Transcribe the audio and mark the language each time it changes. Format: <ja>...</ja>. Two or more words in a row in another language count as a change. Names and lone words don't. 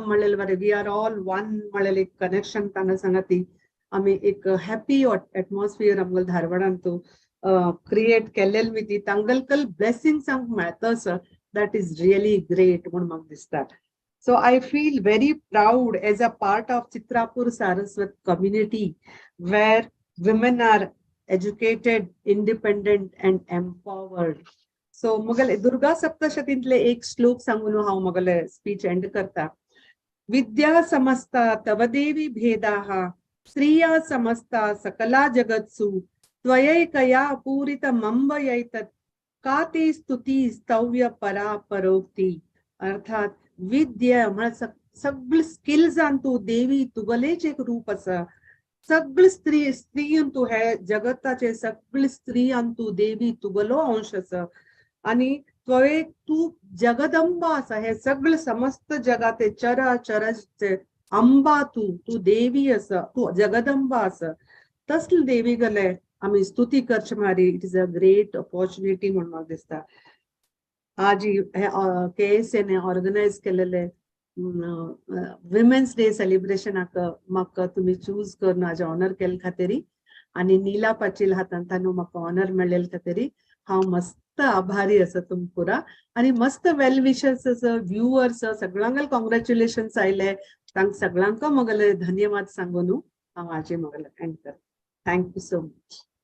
<kok>म्हणलेले बरे</kok> <en>we are all one</en> <kok>म्हणलेले एक कनेक्शन तांगा सांगती आम्ही एक</kok> <en>happy atmosphere</en> <kok>आमगल धारवाडान तो क्रिएट केलेली मिती तांगलकल ब्लेसिंग्स आमकां मेळता</kok> <en>sir that is really great</en> <kok>म्हूण म्हाका दिसता</kok> <en>so I feel very proud as a part of Chitrapur Saraswat community</en> <kok>वेर</kok> <en>women are educated independent and empowered so</en> <kok>मगल दुर्गा सप्तशतींतले एक श्लोक सांगून हांव मगले</kok> <en>speech end</en> <kok>करता</kok> <sa>विद्या समस्ता तव देवी भेदाः श्रिया समस्ता सकला जगत्सु त्वयैकया पूरितमंबयैतत् का ते स्तुती स्तव्य परा परोक्ती</sa> <kok>अर्थात विद्या म्हळ्यार सगळे स्किल्स तू देवी तुगलेच एक रूप आसा सगळे स्त्री तू हे जगताचे सगळे स्त्री तू देवी तुगलो अंश आसा आणि तू जगदंबा असा हे सगळं समस्त जगाते चराचराचे अंबा तू देवी असा तू जगदंबा असा तसले देवी गले आम्ही स्तुती करचे मारी</kok> <en>it is a great opportunity</en> <kok>म्हणून म्हाका दिसता आज KSN ऑर्गनायज केलेले</kok> <en>Women's Day celebration</en> <kok>म्हाका तुम्ही चूज करून हाजे ऑनर केले खातीर आणि नीला पाटील हातान ताणू म्हाका ऑनर मेळलेले खातीर हांव मस्त आभारी आसा तुमपुरा आणि मस्त</kok> <en>well-wishers viewers</en> <kok>सगळ्यांक कॉंग्रॅच्युलेशन्स आयले तांक सगळ्यांक मगले धन्यवाद सांगून हांव आजी मगले एंड कर</kok> <en>thank you so much</en>